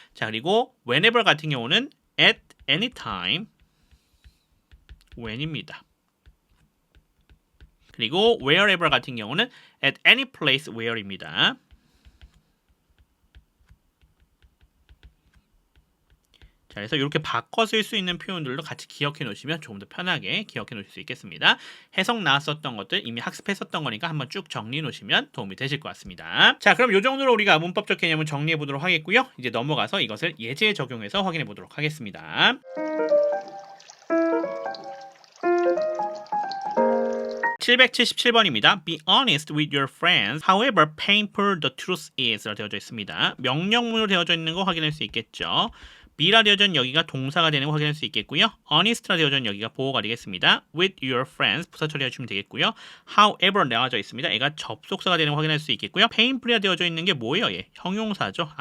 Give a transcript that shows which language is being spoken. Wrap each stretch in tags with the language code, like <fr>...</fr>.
<ko>자, 그리고 whenever 같은 경우는</ko> <en>at any time when</en> <ko>입니다. 그리고 wherever 같은 경우는</ko> <en>at any place where</en> <ko>입니다. 자, 그래서 이렇게 바꿔 쓸 수 있는 표현들도 같이 기억해 놓으시면 조금 더 편하게 기억해 놓으실 수 있겠습니다. 해석 나왔었던 것들 이미 학습했었던 거니까 한번 쭉 정리해 놓으시면 도움이 되실 것 같습니다. 자, 그럼 이 정도로 우리가 문법적 개념을 정리해 보도록 하겠고요. 이제 넘어가서 이것을 예제에 적용해서 확인해 보도록 하겠습니다. 777번입니다.</ko> <en>Be honest with your friends, however painful the truth is</en> <ko>라 되어져 있습니다. 명령문으로 되어져 있는 거 확인할 수 있겠죠. be라 되어져 있는 여기가 동사가 되는 거 확인할 수 있겠고요. honest라 되어져 있는 여기가 보어가 되겠습니다.</ko> <en>with your friends</en> <ko>부사 처리해 주시면 되겠고요. however 나와져 있습니다. 얘가 접속사가 되는 거 확인할 수 있겠고요. painful이 되어져 있는 게 뭐예요? 얘 형용사죠.</ko>